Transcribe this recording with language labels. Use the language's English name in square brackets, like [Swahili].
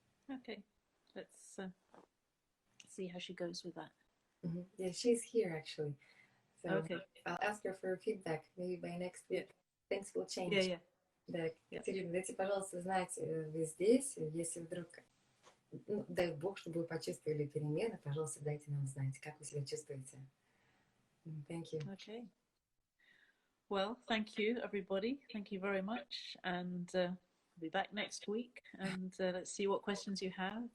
[English] Okay, let's see how she goes with that. Yeah, she's here actually. So okay. I'll ask her for feedback maybe by next week. Things will change. Yeah. [Russian] Да, [English] Yeah. [Russian] Екатерина, дайте, пожалуйста, знать, вы здесь, если вдруг, ну, дай бог, чтобы вы почувствовали перемены, пожалуйста, дайте нам знать, как вы себя чувствуете. [English] Thank you. Okay. Well, thank you, everybody. Thank you very much. And I'll be back next week. And let's see what questions you have.